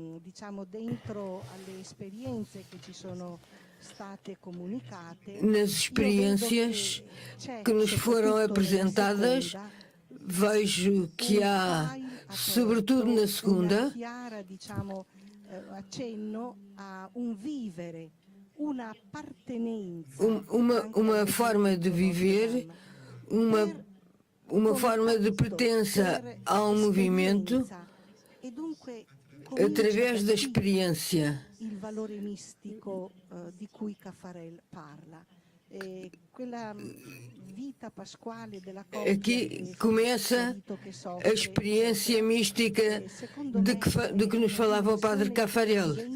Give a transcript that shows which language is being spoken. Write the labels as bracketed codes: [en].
[it] diciamo, dentro alle esperienze che ci sono state comunicate, [pt] nas experiências que nos foram apresentadas, vejo que há, sobretudo na segunda, [it] chiara, diciamo, accenno a un vivere, una appartenenza, [pt] uma forma de viver, uma forma de pertença ao movimento através da experiência. [it] il valore mistico di cui Caffarel parla. Quella vita pasquale della coppia [pt] Aqui começa a experiência mística de que nos falava o Padre Caffarel.